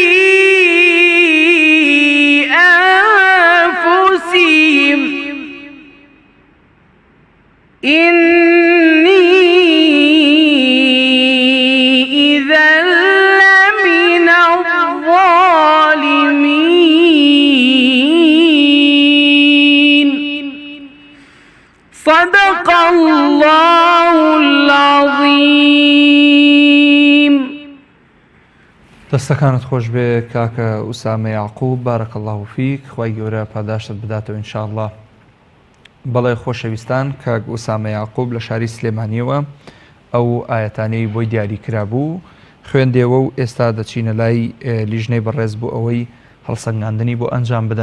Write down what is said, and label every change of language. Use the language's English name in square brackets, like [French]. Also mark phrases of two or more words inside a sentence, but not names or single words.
[Arabic] أنفسهم إني إذا لمن الظالمين صدق الله العظيم. [Central Kurdish] دەستەکانت خۆش بێ کاکە ئوسامە یاعقوب [Arabic] بارەکە الله فیک [Central Kurdish] خوای گەورە پاداشت بداتەوە ئینشاءالله. بەڵێ خۆشەویستان کاک ئوسامە یاعقوب لە شاری سلێمانیەوە ئەو ئاەتانەی بۆی دیاری کرابوو خوێندێەوە و ئێستا دەچینە لای لیژنەی بەڕێز بوو ئەوەی هەڵسەنگاندنی بۆ ئەنجام بدەن.